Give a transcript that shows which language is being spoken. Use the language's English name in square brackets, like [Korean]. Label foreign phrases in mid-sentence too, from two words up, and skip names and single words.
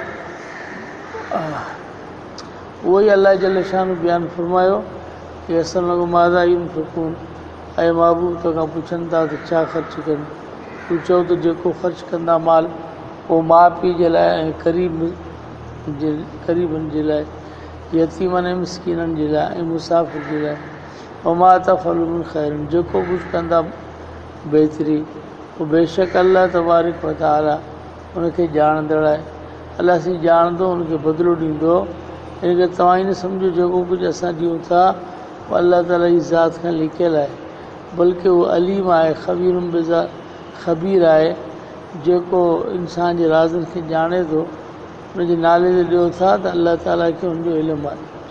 [Sindhi] उहो ई अलाह [Arabic] جل شأن [Sindhi] बयानु फ़रमायो की असल [Arabic] ماذا ينفقون [Sindhi] ऐं महबूब तोखां पुछनि था त छा ख़र्च कनि तूं चओ त जेको ख़र्च कंदा माल उहो माउ पीउ जे लाइ ऐं क़रीबनि जे लाइ यतीमनि ऐं मिसकीननि जे लाइ ऐं मुसाफ़िर जे लाइ [Arabic] وما تفعلوا من خير [Sindhi] जेको कुझु कंदा बहितरी उहो बेशक अल्लाह [Arabic] تبارك وتعالى [Sindhi] उनखे ॼाणंदड़ आहे। अलाह साईं ॼाणंदो उनखे बदिलो ॾींदो। इन करे तव्हां ई न सम्झो जेको कुझु असां ॾियूं था उहो अल्लाह ताला जी ज़ात खां लिकियलु आहे बल्कि वो अलीम आहे, ख़बीर आहे, जेको इंसान जे राज़नि खे ॼाणे थो। उनजे नाले ते ॾियो था त अलाह ताला खे हुनजो इल्मु आहे।